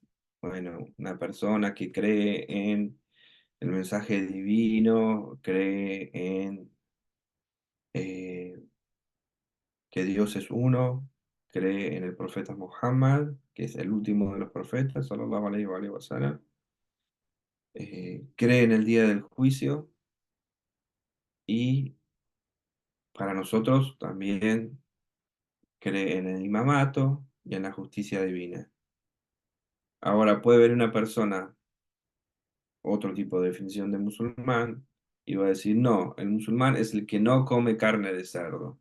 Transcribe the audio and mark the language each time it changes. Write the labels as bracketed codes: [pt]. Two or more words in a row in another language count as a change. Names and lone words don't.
[es] Bueno, una persona que cree en el mensaje divino, cree en eh, que Dios es uno, cree en el profeta Muhammad, que es el último de los profetas, [ar] صلى الله عليه وسلم, [es] cree en el día del juicio y para nosotros también cree en el imamato y en la justicia divina. Ahora puede ver una persona otro tipo de definición de musulmán y va a decir, no, el musulmán es el que no come carne de cerdo.